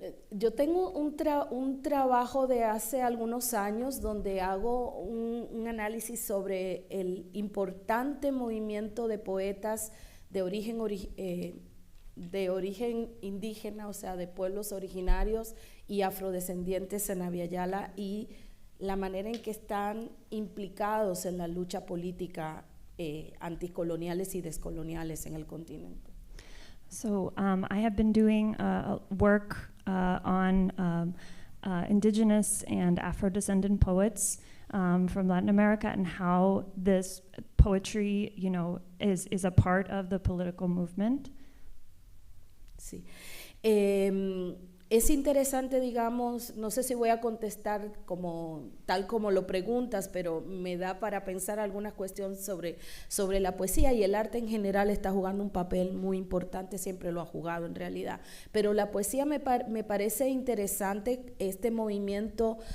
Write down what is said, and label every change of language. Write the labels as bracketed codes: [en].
[es] Yo tengo un trabajo de hace algunos años donde hago un análisis sobre el importante movimiento de poetas de origen indígena, o sea, de pueblos originarios y afrodescendientes en Abya Yala, y la manera en que están implicados en la lucha política anticoloniales y descoloniales en el continente. [en] So I have been doing work on indigenous and Afro-descendant poets from Latin America and how this poetry, you know, is a part of the political movement. [es] Sí. Es interesante, digamos, no sé si voy a contestar tal como lo preguntas, pero me da para pensar algunas cuestiones sobre la poesía, y el arte en general está jugando un papel muy importante, siempre lo ha jugado en realidad, pero la poesía me parece interesante, este movimiento